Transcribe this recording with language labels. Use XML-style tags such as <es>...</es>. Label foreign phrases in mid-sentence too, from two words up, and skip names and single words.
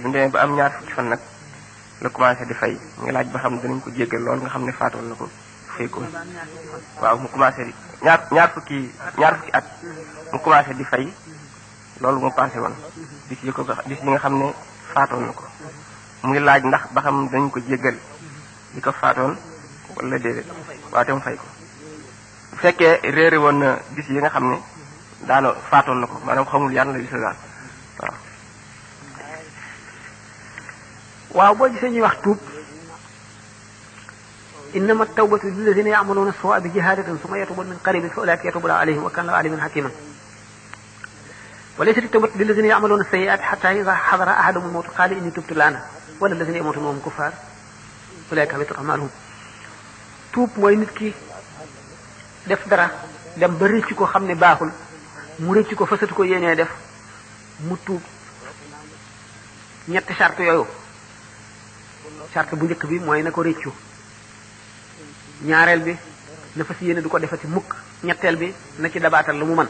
<wo>mu demee ba am ñaar fukki fan nag la commencé di fay mu ngi laaj ba xam danañ ko jéggal lool nga xam ne faatoon na ko fay ko waaw mu commencé di ñaar fukki at mu commencé di fay loolu mu passé woon bis yi nga xam ne faatoon na ko mu ngi laaj ndax ba xam dañ ko jéggal di ko faatoon wala déedéet waaw te mu fay ko bu fekkee réere woon na bis yi nga xam ne daano faatoon na ko maanaam xamul yan la bis la daal waaw boo gisee ñuy wax tuub</wo> <ar>إنما التوبة للذين يعملون السوء بجهالة ثم يتوبون من قريب فأولئك يتوب عليهم وكان عليما حكيما وليست التوبة للذين يعملون السيئات حتى إذا حضر أحدهم الموت قال إني تبت الآن ولا الذين يموتون وهم كفار أولئك حبطت أعمالهم</ar> <wo>tuub mooy nit ki def dara dem ba rëcc ko xam ne baaxul mu rëcc ko fasatu ko yéenee def mu tuub ñetti charte yooyu charte bu njëkk bi mooy na ko réccu, ñaareel bi na fas yéene du ko defati mukk, ñetteel bi na ci dabaatal lu mu mën.</wo>